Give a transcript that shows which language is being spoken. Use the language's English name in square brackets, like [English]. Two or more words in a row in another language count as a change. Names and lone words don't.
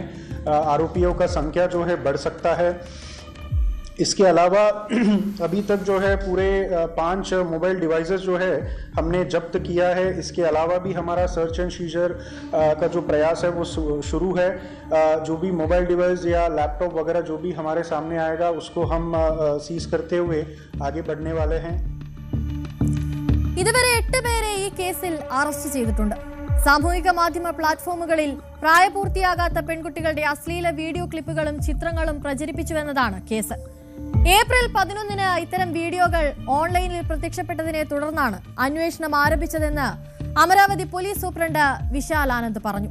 [Hindi] आरोपियों का संख्या जो है बढ़ सकता है. इसके अलावा अभी तक जो है पूरे 5 [English] mobile devices [Hindi] जो है हमने जब्त किया है. इसके अलावा भी हमारा [English] search and seizure [Hindi] का जो प्रयास है वो शुरू है. जो भी [English] mobile device [Hindi] या लैपटॉप वगैरह जो भी हमारे सामने आएगा उसको हम सीज करते हुए आगे बढ़ने वाले हैं. [Malayalam] ഇതുവരെ 8 പേരെ ഈ കേസിൽ അറസ്റ്റ് ചെയ്തിട്ടുണ്ട്. സാമൂഹിക മാധ്യമ പ്ലാറ്റ്ഫോമുകളിൽ പ്രായപൂർത്തിയാകാത്ത പെൺകുട്ടികളുടെ അശ്ലീല വീഡിയോ ക്ലിപ്പുകളും ചിത്രങ്ങളും പ്രചരിപ്പിച്ചുവെന്നതാണ് കേസ്. ഏപ്രിൽ 11-ന് ഇത്തരം വീഡിയോകൾ ഓൺലൈനിൽ പ്രത്യക്ഷപ്പെട്ടതിനെ തുടർന്നാണ് അന്വേഷണം ആരംഭിച്ചതെന്ന് അമരാവതി പോലീസ് സൂപ്രണ്ട് വിശാൽ ആനന്ദ് പറഞ്ഞു.